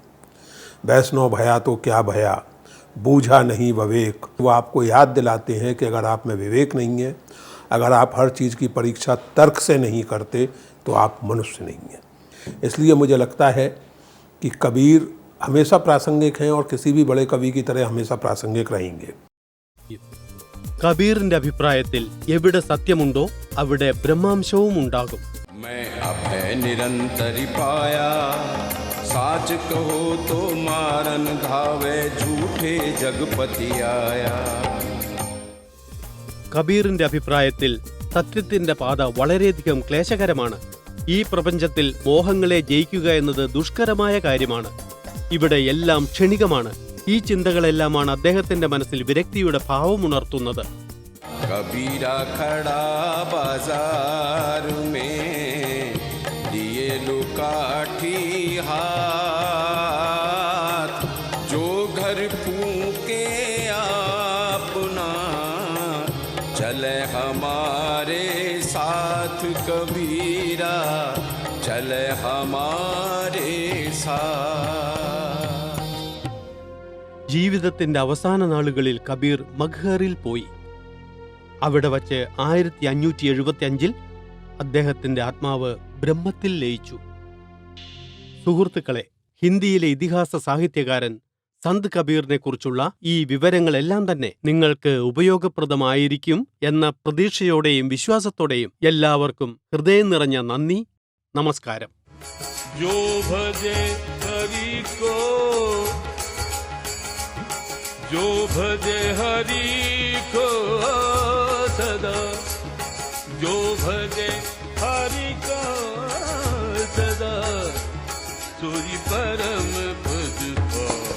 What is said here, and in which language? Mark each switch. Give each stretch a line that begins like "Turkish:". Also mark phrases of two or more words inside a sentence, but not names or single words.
Hindi: वैष्णव भया तो क्या भया, बूझा नहीं विवेक। वो आपको याद दिलाते हैं कि अगर आप में विवेक नहीं है, अगर आप हर चीज़ की परीक्षा तर्क से नहीं करते, तो आप मनुष्य नहीं हैं। इसलिए मुझे लगता है कि कबीर हमेशा प्रासंगिक हैं और किसी भी बड़े कवि की तरह हमेशा प्रासंगिक रहेंगे।
Malayalam: കബീറിന്റെ അഭിപ്രായത്തിൽ എവിടെ സത്യമുണ്ടോ അവിടെ ബ്രഹ്മാംശവും ഉണ്ടാകും.
Hindi: मैं अभय निरंतर पाया, साच कहो तो मारन धावे, झूठे जगपति आया.
Malayalam: കബീറിന്റെ അഭിപ്രായത്തിൽ സത്യത്തിന്റെ പാത വളരെയധികം ക്ലേശകരമാണ്. ഈ പ്രപഞ്ചത്തിൽ മോഹങ്ങളെ ജയിക്കുക എന്നത് ദുഷ്കരമായ കാര്യമാണ്. ഇവിടെ എല്ലാം ക്ഷണികമാണ്. ഈ ചിന്തകളെല്ലാമാണ് അദ്ദേഹത്തിന്റെ മനസ്സിൽ വിരക്തിയുടെ ഭാവമുണർത്തുന്നത്.
Hindi: कबीरा खड़ा बाजार में, दिए लुकाठी हाथ, जो घर फूके अपना, चले हमारे साथ कबीरा, चले हमारे साथ.
Malayalam: ജീവിതത്തിന്റെ അവസാന നാളുകളിൽ കബീർ മഗ്ഹറിൽ പോയി. അവിടെ വച്ച് 1575 അദ്ദേഹത്തിന്റെ ആത്മാവ് ബ്രഹ്മത്തിൽ ലയിച്ചു. സുഹൃത്തുക്കളെ, ഹിന്ദിയിലെ ഇതിഹാസ സാഹിത്യകാരൻ സന്ത് കബീറിനെ കുറിച്ചുള്ള ഈ വിവരങ്ങളെല്ലാം തന്നെ നിങ്ങൾക്ക് ഉപയോഗപ്രദമായിരിക്കും എന്ന പ്രതീക്ഷയോടെയും വിശ്വാസത്തോടെയും എല്ലാവർക്കും ഹൃദയം നിറഞ്ഞ നന്ദി, നമസ്കാരം.
Hindi: जो भजे हरि को, जो भजे हरि को सदा, जो भजे हरि को सदा, सोई परम पद